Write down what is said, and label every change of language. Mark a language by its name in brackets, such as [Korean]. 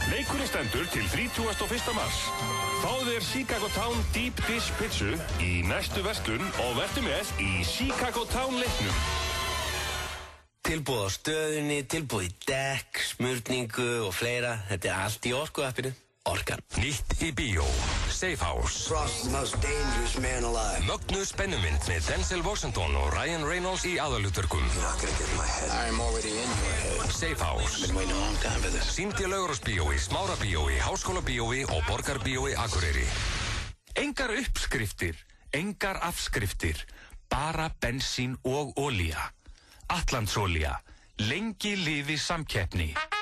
[Icelandic] Leikurinn stendur til 31. mars. Fáðu þér Chicago Town Deep Dish pitsu í næstu verslun og vertu með í Chicago Town leiknum. Tilboð á stöðunni, tilboð í dekk, smurningu og fleira. Þetta er allt í Orku-appinu. Orkan. Nýtt í bíó, Safe House. [English] Frost is the most dangerous man alive. [Icelandic] Mögnuð spennumynd með Denzel Washington og Ryan Reynolds í aðalhlutverkum. [English] You're not gonna get in my head. I'm already in your head. Safe House. I've been waiting a long time for this. [Icelandic] Sýnd í Laugarásbíói, Smárabíói, Háskólabíói og Borgarbíói Akureyri. Engar uppskriftir, engar afskriftir, bara bensín og olía. Atlandsolía, lengi lifi samkeppni.